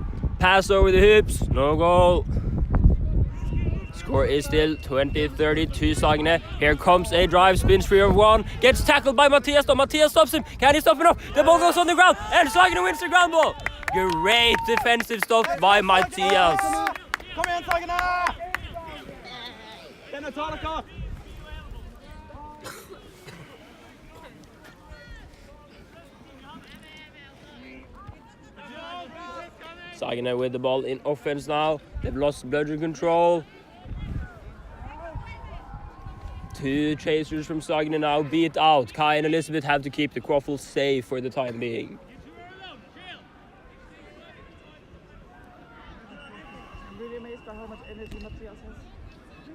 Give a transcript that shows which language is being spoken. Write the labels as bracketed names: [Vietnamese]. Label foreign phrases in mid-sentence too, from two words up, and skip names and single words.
[English] Pass over the hoops. No goal. Score is still 20-30 to Sagene. Here comes a drive, spins free of one. Gets tackled by Matthias. No, Matthias stops him. Can he stop enough? The ball goes on the ground, and Sagene wins the ground ball. Great defensive stop by Matthias. [Norwegian] Kom igjen, Sagene! Denne tar dere! [English] Sagene with the ball in offense now. They've lost bludger control. Two chasers from Sagene now beat out. Kai and Elizabeth have to keep the Quaffle safe for the time being. I'm really amazed by how much energy Matthias has.